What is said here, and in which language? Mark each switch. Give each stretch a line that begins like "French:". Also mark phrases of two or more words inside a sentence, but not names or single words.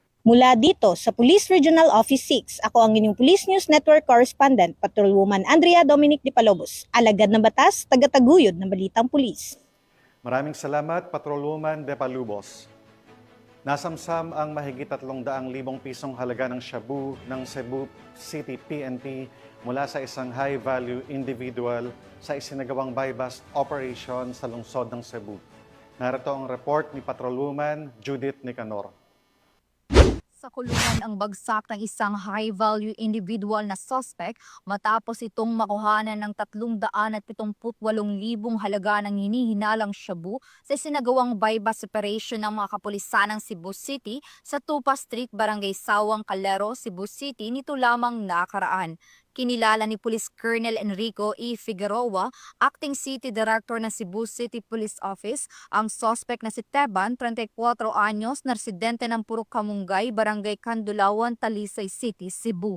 Filipino: Mula dito sa Police Regional Office 6, ako ang inyong Police News Network Correspondent, Patrolwoman Andrea Dominic Di Palobos, alagad ng batas, tagataguyod ng balitang pulis. Maraming salamat, Patrolwoman De Palubos. Nasamsam ang mahigit 300,000 pisong halaga ng shabu ng Cebu City PNP mula sa isang
English: high-value individual
Filipino: sa isinagawang
English: buy-bust operation
Filipino: sa lungsod ng Cebu. Narito ang report ni Patrolwoman Judith Nicanor. Sa kulungan ang bagsak ng isang
English: high-value individual
Filipino: na suspect matapos itong makuhanan ng 378,000 halaga ng hinihinalang shabu sa sinagawang
English: buy-bust operation
Filipino: ng mga kapulisan ng Cebu City sa Tupa Street, Barangay Sawang, Calero, Cebu City nito lamang nakaraan. Kinilala ni Police Colonel Enrico E. Figueroa, Acting City Director ng Cebu City Police Office, ang suspect na si Teban, 34 anyos, na residente ng Purok Kamungay, Barangay Kandulawan, Talisay City, Cebu.